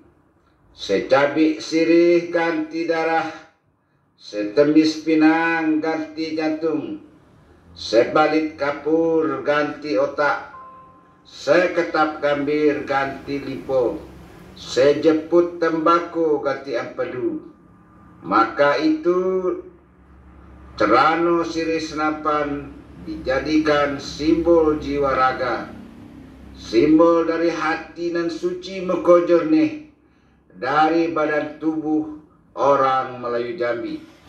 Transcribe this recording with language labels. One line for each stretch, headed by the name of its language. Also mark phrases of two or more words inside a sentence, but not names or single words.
Indonesian: Secabik sirih ganti darah, setembis pinang ganti jantung, sebalit kapur ganti otak, seketap gambir ganti lipo, sejeput tembakau ganti empedu. Maka itu Cerano Sirih Senampan dijadikan simbol jiwa raga, simbol dari hati nan suci meko jernih dari badan tubuh orang Melayu Jambi.